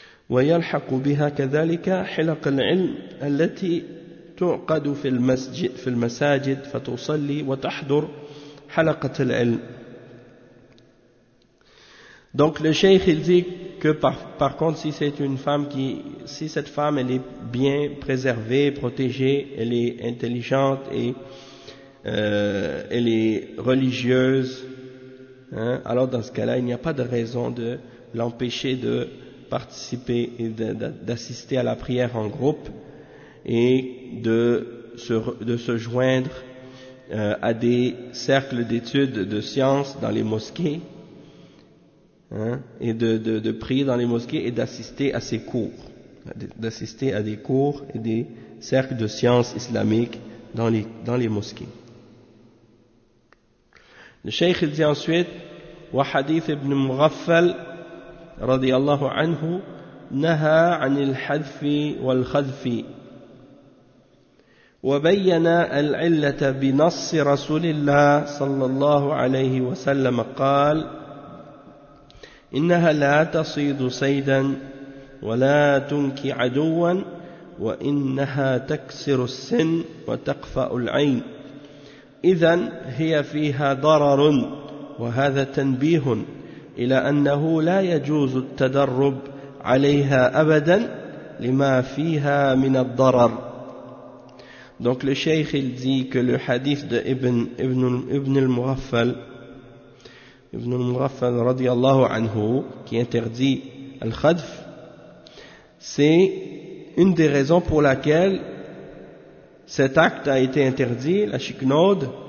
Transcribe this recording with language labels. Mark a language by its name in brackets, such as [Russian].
[Arabic] ويلحق بها كذلك حلق العلم التي تعقد في المساجد فتصلي وتحضر حلقة العلم. [French] Donc le cheikh il dit que par contre si c'est une femme qui, si cette femme elle est bien préservée, protégée, elle est intelligente et elle est religieuse, hein, alors dans ce cas-là il n'y a pas de raison de l'empêcher de participer et d'assister à la prière en groupe et de se joindre à des cercles d'études de sciences dans les mosquées, hein, et de prier dans les mosquées et d'assister à ces cours, d'assister à des cours et des cercles de sciences islamiques dans les mosquées. Le cheikh dit ensuite « Wa hadith ibn Mughaffal » [Arabic] رضي الله عنه نهى عن الحذف والخذف وبين العلة بنص رسول الله صلى الله عليه وسلم قال إنها لا تصيد صيدا ولا تنكي عدوا وإنها تكسر السن وتقفأ العين إذن هي فيها ضرر وهذا تنبيه إلى أنه لا يجوز التدرب عليها أبدا لما فيها من الضرر. [French] Donc le cheikh il dit que le hadith de Ibn al-Mughaffal radiyallahu anhu qui interdit al-khadf, c'est une des raisons pour laquelle cet acte a été interdit, la chiknode.